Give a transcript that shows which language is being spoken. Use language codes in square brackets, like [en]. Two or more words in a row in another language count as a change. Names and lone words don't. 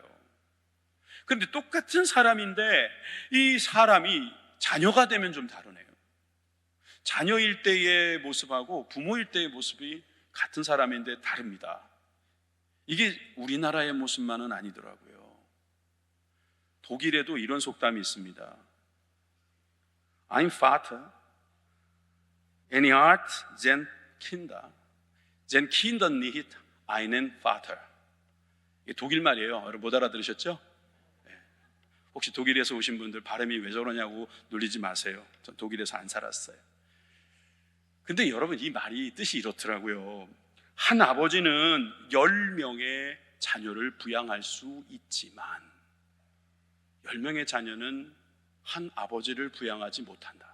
[ko] 그런데 똑같은 사람인데 이 사람이 자녀가 되면 좀 다르네요. 자녀일 때의 모습하고 부모일 때의 모습이 같은 사람인데 다릅니다. 이게 우리나라의 모습만은 아니더라고요. 독일에도 이런 속담이 있습니다. [de] Ein Vater, eine Art sein Kinder, sein Kinder nicht einen Vater. [ko] 이게 독일 말이에요. 여러분 못 알아들으셨죠? 혹시 독일에서 오신 분들 발음이 왜 저러냐고 놀리지 마세요. 전 독일에서 안 살았어요. 근데 여러분, 이 말이 뜻이 이렇더라고요. 한 아버지는 10명의 자녀를 부양할 수 있지만 10명의 자녀는 한 아버지를 부양하지 못한다.